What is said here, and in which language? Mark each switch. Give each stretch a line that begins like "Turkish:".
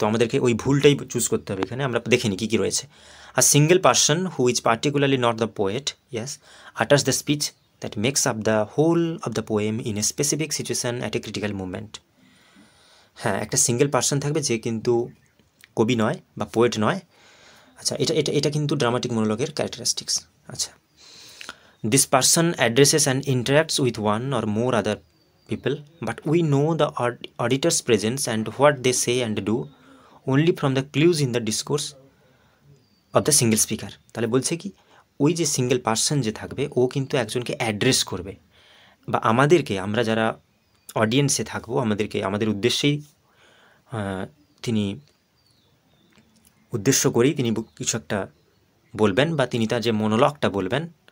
Bangla: তো আমাদেরকে ওই ভুলটাই চুজ করতে হবে। এখানে আমরা দেখিনি কী কী রয়েছে।
English: A single person who is particularly not the poet, yes, utters the speech that makes up the whole of the poem in a specific situation at a critical movement.
Bangla: হ্যাঁ, একটা সিঙ্গেল পার্সন থাকবে যে কিন্তু কবি নয় বা পোয়েট নয়। আচ্ছা, এটা এটা এটা কিন্তু ড্রামাটিক মনোলগের ক্যারেক্টারিস্টিক্স।
English: আচ্ছা, this person addresses and interacts with one or more other people, but we know the auditor's presence and what they say and do only from the clues in the discourse of the single speaker.
Bangla: তাহলে বলছে কি ওই যে single person যে থাকবে ও কিন্তু একজনকে address করবে, বা আমাদেরকে, আমরা যারা অডিয়েন্সে থাকবো, আমাদেরকে আমাদের উদ্দেশ্যেই তিনি উদ্দেশ্য করেই তিনি কিছু একটা বলবেন, বা তিনি তার যে মনোলগটা বলবেন।